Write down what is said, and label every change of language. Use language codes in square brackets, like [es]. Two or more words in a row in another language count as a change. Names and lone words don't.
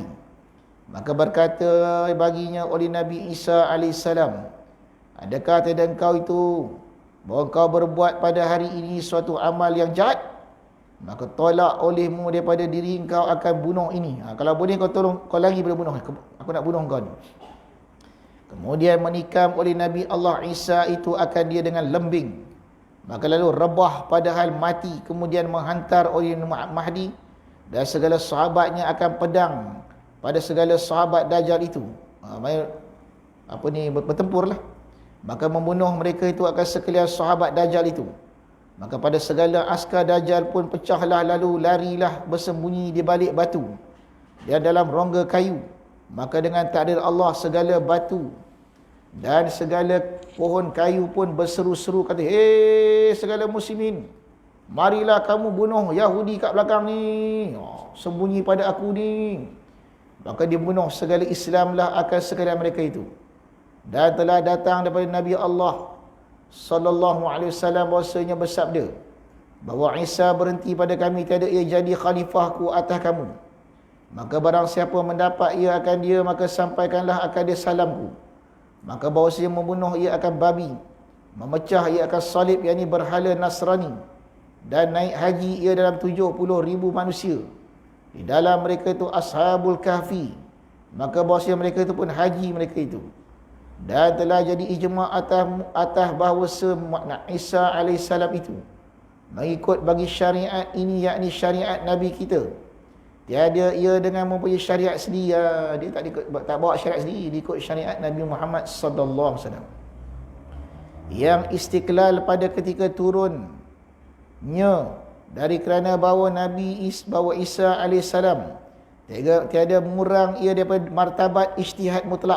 [ms] Maka berkata baginya oleh Nabi Isa AS, adakah tiada engkau itu bahawa kau berbuat pada hari ini suatu amal yang jahat? Maka tolak olehmu daripada diri engkau akan bunuh ini. Kalau boleh kau tolong, kau lari pada bunuh. Aku nak bunuh kau ni. Kemudian menikam oleh Nabi Allah Isa itu akan dia dengan lembing. Maka lalu rebah padahal mati. Kemudian menghantar oleh Mahdi dan segala sahabatnya akan pedang pada segala sahabat Dajjal itu. Bertempur lah. Maka membunuh mereka itu akan sekalian sahabat Dajjal itu. Maka pada segala askar Dajjal pun pecahlah, lalu larilah bersembunyi di balik batu dan dalam rongga kayu. Maka dengan takdir Allah segala batu dan segala pohon kayu pun berseru-seru kata, hei segala muslimin, marilah kamu bunuh Yahudi kat belakang ni, sembunyi pada aku ni. Maka dibunuh segala Islamlah akan sekalian mereka itu. Dan telah datang daripada Nabi Allah [ar] صلى الله عليه وسلم [ms] bahwasanya bersabda bahawa Isa berhenti pada kami, tiada ia jadi khalifahku atas kamu. Maka barang siapa mendapat ia akan dia, maka sampaikanlah akan dia salamku. Maka bahwasanya membunuh ia akan babi, memecah ia akan salib, yakni berhala Nasrani, dan naik haji ia dalam 70,000 manusia. Di dalam mereka itu Ashabul Kahfi. Maka bahwasanya mereka itu pun haji mereka itu. Dan telah jadi ijma' atas bahawa Isa AS itu mengikut bagi syariat ini, yakni syariat Nabi kita. Tiada ia dengan mempunyai syariat sendiri. Dia tak bawa syariat sendiri, dia ikut syariat Nabi Muhammad [ar] صلى الله عليه وسلم. [ms] Yang istiqlal pada ketika turunnya dari kerana bahawa bahawa Isa AS tiada murang ia daripada martabat ijtihad mutlak.